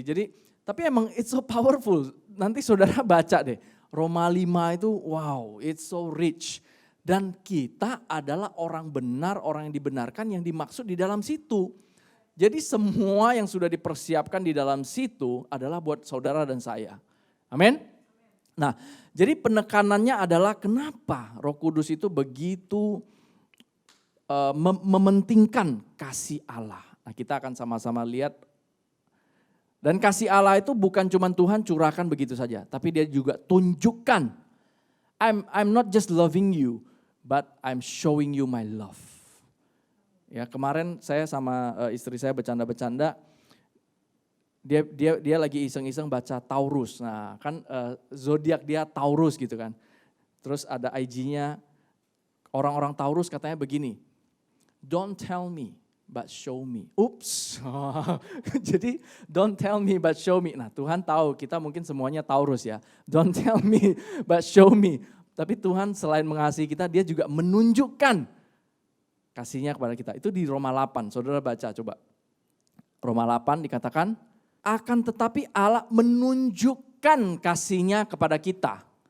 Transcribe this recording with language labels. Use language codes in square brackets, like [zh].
[id] Jadi tapi emang [en] it's so powerful. [id] Nanti saudara baca deh. Roma 5 itu wow, [en] it's so rich. [id] Dan kita adalah orang benar, orang yang dibenarkan yang dimaksud di dalam situ. Jadi semua yang sudah dipersiapkan di dalam situ adalah buat saudara dan saya. Amin. Nah, jadi penekanannya adalah kenapa Roh Kudus itu begitu mementingkan kasih Allah. Nah, kita akan sama-sama lihat. Dan kasih Allah itu bukan cuma Tuhan curahkan begitu saja, tapi dia juga tunjukkan. [en] I'm not just loving you, but I'm showing you my love. [id] Ya, kemarin saya sama istri saya bercanda-bercanda. Dia lagi iseng-iseng baca Taurus. Nah, kan zodiak dia Taurus gitu kan. Terus ada IG-nya orang-orang Taurus katanya begini. [en] Don't tell me, but show me. Ups. [id] Jadi [en] don't tell me but show me. [id] Nah, Tuhan tahu kita mungkin semuanya Taurus ya. [en] Don't tell me but show me. [id] Tapi Tuhan selain mengasihi kita, dia juga menunjukkan kasihnya kepada kita. Itu di Roma 8. Saudara baca coba. Roma 8 dikatakan, akan tetapi Allah menunjukkan kasihnya kepada kita.